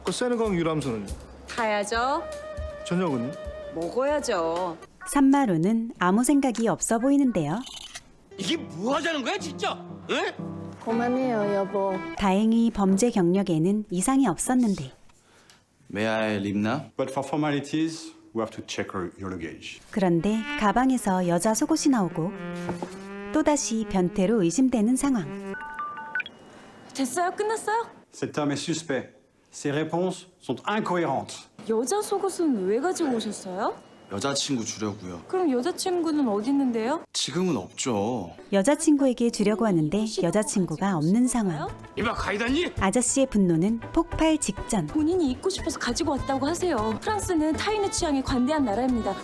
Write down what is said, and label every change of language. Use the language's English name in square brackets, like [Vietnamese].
[Korean] 그 세느강 유람선은요? 가야죠. 저녁은? 먹어야죠. 산마루는 아무 생각이 없어 보이는데요. 이게 뭐 하자는 거야 진짜? 에? 그만해요, 여보. 다행히 범죄 경력에는 이상이 없었는데 [English] May I leave now? But for formalities, we have to check your luggage. [Korean] 그런데 가방에서 여자 속옷이 나오고 또다시 변태로 의심되는 상황. 됐어요? 끝났어요? [French] Cet homme est suspect. Ses réponses sont incohérentes. [Korean] 여자 속옷은 왜 가지고 오셨어요? 여자친구 주려고요. 그럼 여자친구는 어디 있는데요? 지금은 없죠. 여자친구에게 주려고 하는데 여자친구가 없는 상황. 이봐 가이드니? 아저씨의 분노는 폭발 직전. 본인이 입고 싶어서 가지고 왔다고 하세요. 프랑스는 타인의 취향에 관대한 나라입니다.